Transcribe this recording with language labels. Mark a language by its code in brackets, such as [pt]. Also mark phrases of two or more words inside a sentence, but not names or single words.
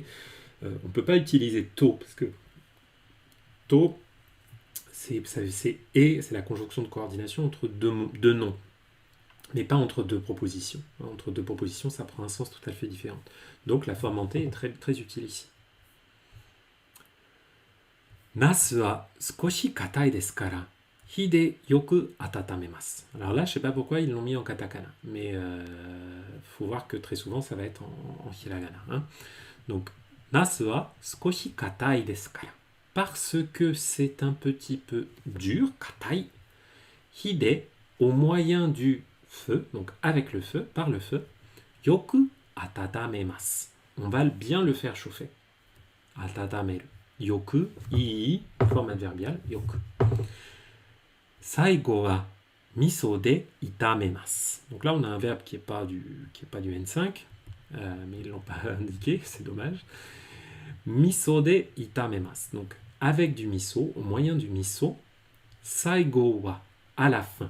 [fr] On ne peut pas utiliser to, parce que to, c'est et, c'est la conjonction de coordination entre deux noms. Mais pas entre deux propositions. Entre deux propositions, ça prend un sens tout à fait différent. Donc la forme en T est très, très utile ici. [ja] 茄子は少し硬いですから、火でよく温めます. [fr] Alors là, je ne sais pas pourquoi ils l'ont mis en katakana. Mais faut voir que très souvent, ça va être en hiragana. Hein. Donc, [ja] 茄子は少し硬いですから. [fr] Parce que c'est un petit peu dur, katai, [ja] 火で, [fr] au moyen du feu, donc avec le feu, par le feu, [ja] よく温めます. [fr] On va bien le faire chauffer. [ja] 温める. よく、いい, [fr] forme adverbiale, [ja] よく。最後は味噌で炒めます. [fr] Donc là, on a un verbe qui n'est pas du N5, mais ils ne l'ont pas indiqué, c'est dommage. [ja] 味噌で炒めます. [fr] Donc avec du miso, au moyen du miso, [ja] 最後は, [fr] à la fin.